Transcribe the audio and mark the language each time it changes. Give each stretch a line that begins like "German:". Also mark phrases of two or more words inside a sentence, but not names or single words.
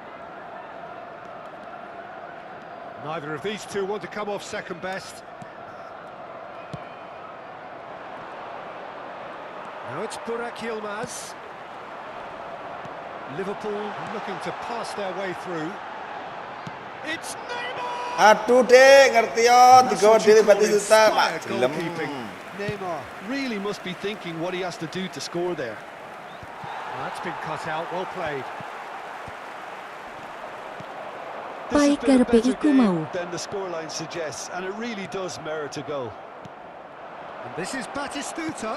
English: Neither of these two want to come off second best. Now it's Burak Yilmaz. Liverpool looking to pass their way through. It's Neymar!
Javanese: Aduh deh, ngerti yo, digawa diri Batistuta, Pak.
English: Neymar really must be thinking what he has to do to score there. That's been cut out, well played. This has been a better game than the scoreline suggests, and it really does merit a goal. And this is Batistuta.